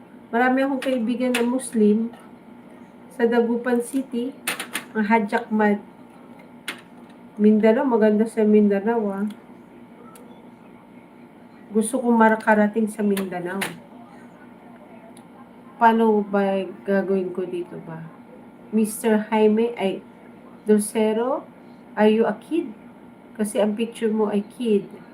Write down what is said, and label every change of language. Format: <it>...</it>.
<tl>Marami akong kaibigan na Muslim sa Dagupan City, ang Hadjak Mad. Mindanao, maganda sa Mindanao Gusto kong makarating sa Mindanao. Paano ba gagawin ko dito ba?</tl> <en>Mr. Jaime Dulcero, are you a kid?</en> <tl>Kasi ang picture mo ay kid.</tl>